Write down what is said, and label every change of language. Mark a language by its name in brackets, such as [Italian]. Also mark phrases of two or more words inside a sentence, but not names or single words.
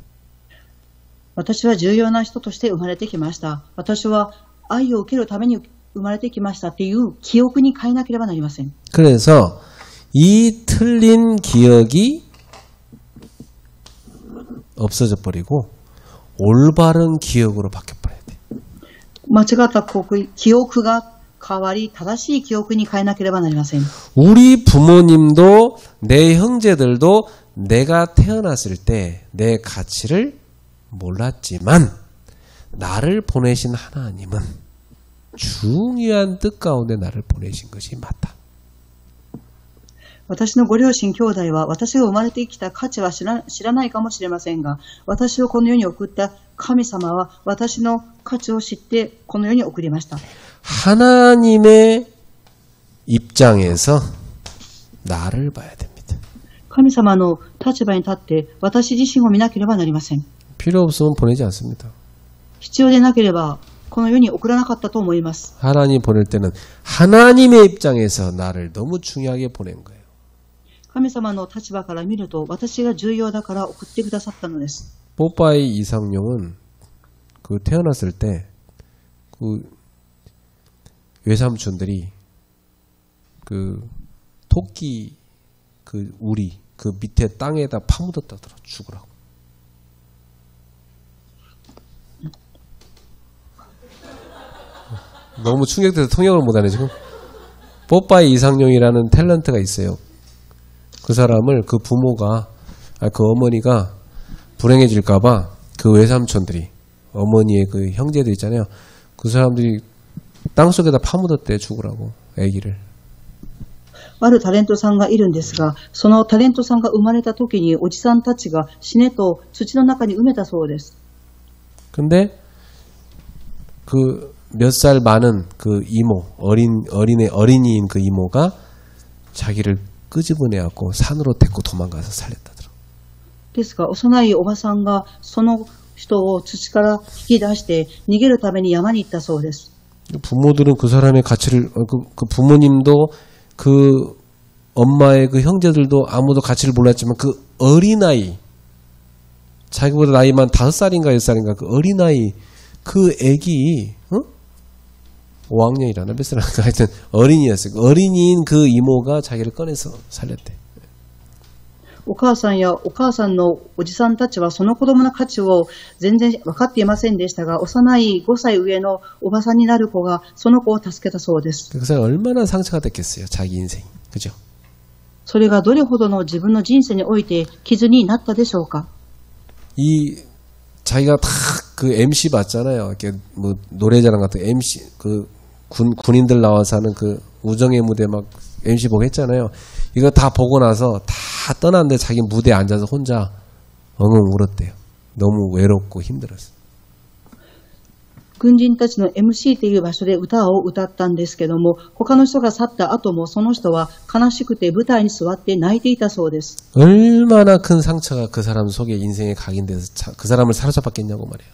[Japanese] 私は重要な人として生まれてきました。私は愛を受けるために生まれてきましたっていう記憶に変えなければなりません。 [Korean] 그래서 이 틀린 기억이 없어져 버리고 올바른 기억으로 바뀌어버려야 돼. [Japanese] 間違った記憶が変わり正しい記憶に変えなければなりません。 [Korean] 우리 부모님도 내 형제들도 내가 태어났을 때 내 가치를 몰랐지만 나를 보내신 하나님은 중요한 뜻 가운데 나를 보내신 것이 맞다. [Japanese] 私のご両親兄弟は私が生まれてきた価値は知らないかもしれませんが、私をこの世に送った神様は私の価値を知ってこの世に送りました。 [Korean] 하나님의 입장에서 나를 봐야 됩니다. [Japanese] 神様の立場に立って私自身を見なければなりません。 [Korean] 필요 없으면 보내지 않습니다. [Japanese] 必要でなければこの世に送らなかったと思います。 [Korean] 하나님 보낼 때는 하나님의 입장에서 나를 너무 중요하게 보낸 거예요. [Japanese] 神様の立場から見ると私が重要だから送ってくださったのです。 [Korean] 뽀빠이 이상용은 그 태어났을 때 그 외삼촌들이 그 토끼 그 우리 그 밑에 땅에다 파묻었다더라 죽으라고. 너무 충격돼서 통역을 못하네 지금. 뽀빠이 이상용이라는 탤런트가 있어요. 그 사람을 그 부모가 그 어머니가 불행해질까봐 그 외삼촌들이 어머니의 그 형제들 있잖아요. 그 사람들이 땅속에다 파묻었대 죽으라고 아기를. [Japanese] あるタレントさんがいるんですが、そのタレントさんが生まれた時におじさんたちが死ねと土の中に埋めたそうです。 [Korean] 근데 그 몇 살 많은 그 이모 어린이인 그 이모가 자기를 끄집어내갖고 산으로 데리고 도망가서 살렸다더라. [Japanese] ですが、幼いおばさんがその人を土から引き出して逃げるために山に行ったそうです。 [Korean] 부모들은 그 사람의 가치를 그 부모님도 그 엄마의 그 형제들도 아무도 가치를 몰랐지만 그 어린아이 자기보다 나이만 5살인가 6살인가 그 어린아이 그 애기 5학년이라나 몇 살인가 하여튼 어린이였어요. 어린이인 그 이모가 자기를 꺼내서 살렸대. [Japanese] お母さんやお母さんのおじさんたちはその子供の価値を全然分かっていませんでしたが、幼い5歳上のおばさんになる子がその子を助けたそうです。 [Korean] 그 사람 얼마나 상처가 됐겠어요. 자기 인생이. 그죠? [Japanese] それがどれほどの自分の人生において傷になったでしょうか。 [Korean] 이 자기가 다 그 MC 봤잖아요. 이렇게 뭐 노래자랑 같은 MC 그 군인들 나와서 하는 그 우정의 무대 막 MC 보고 했잖아요. 이거 다 보고 나서 다 떠났는데 자기 무대에 앉아서 혼자 엉엉 울었대요. 너무 외롭고 힘들었어요. [Japanese] 軍人たちの MC という場所で歌を歌ったんですけども、他の人が去った後もその人は悲しくて舞台に座って泣いていたそうです。 [Korean] 얼마나 큰 상처가 그 사람 속에 인생에 각인돼서 그 사람을 사로잡았겠냐고 말이에요.